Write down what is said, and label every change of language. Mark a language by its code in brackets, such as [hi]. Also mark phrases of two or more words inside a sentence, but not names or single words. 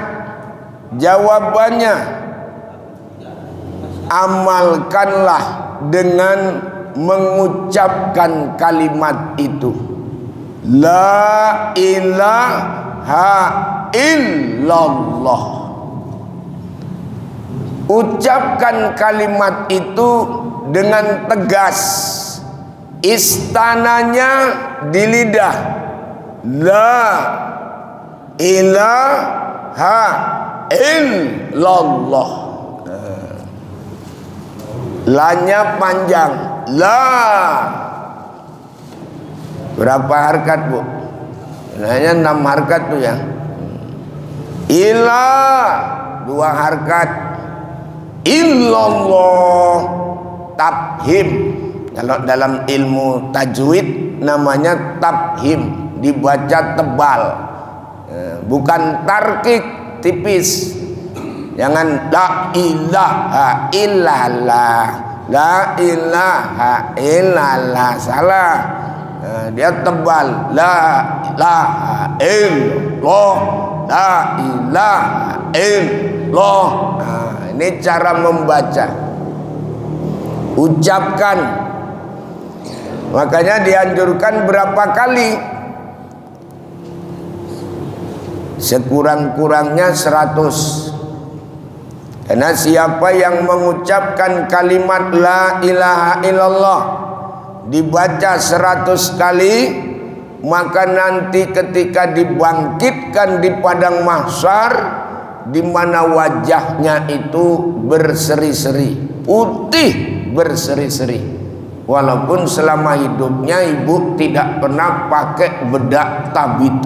[id] Jawabannya, amalkanlah dengan mengucapkan kalimat itu, [ar] لا إله إلا الله. [id] Ucapkan kalimat itu dengan tegas, istananya di lidah, [ar] لا إله إلا الله. [id] La-nya panjang, la. Berapa harkat, Bu? Hanya 6 harkat tuh ya. Ila 2 harkat. [ar] إلا الله تفخيم. [id] Kalau dalam ilmu tajwid namanya tabhim, dibaca tebal. Bukan tarkik, tipis. [ar] Jangan لا إله إلا الله، لا إله إلا الله, [id] salah. dia tebal. [ar] لا إله إلا الله، لا إله إلا الله. [id] Ini cara membaca. Ucapkan. Makanya dianjurkan berapa kali? Sekurang-kurangnya 100. Karena siapa yang mengucapkan kalimat [ar] لا إله إلا الله [id] dibaca 100 kali, maka nanti ketika dibangkitkan di padang mahsyar, di mana wajahnya itu berseri-seri, putih berseri-seri, walaupun selama hidupnya ibu tidak pernah pakai bedak tabita.